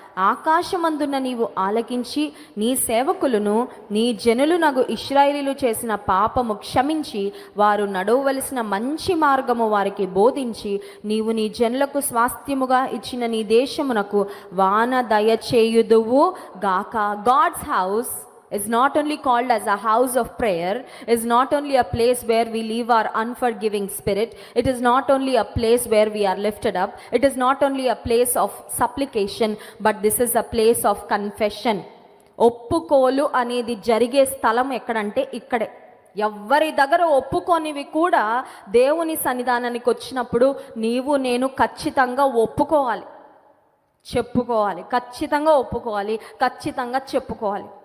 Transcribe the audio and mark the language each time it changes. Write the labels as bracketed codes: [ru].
[te] ఆకాశమందున నీవు ఆలకించి నీ సేవకులను నీ జనులునగు ఇశ్రాయేలీయులు చేసిన పాపము క్షమించి వారు నడవవలసిన మంచి మార్గము వారికి బోధించి నీవు నీ జనులకు స్వాస్థ్యముగా ఇచ్చిన నీ దేశమునకు వాన దయచేయుదువు గాక. [en] God's house is not only called as a house of prayer, is not only a place where we leave our unforgiving spirit, it is not only a place where we are lifted up, it is not only a place of supplication, but this is a place of confession. [te] ఒప్పుకోలు అనేది జరిగే స్థలం ఎక్కడంటే ఇక్కడే. ఎవ్వరి దగ్గర ఒప్పుకోనివి కూడా దేవుని సన్నిధానానికి వచ్చినప్పుడు నీవు నేను ఖచ్చితంగా ఒప్పుకోవాలి, చెప్పుకోవాలి, ఖచ్చితంగా ఒప్పుకోవాలి, ఖచ్చితంగా చెప్పుకోవాలి.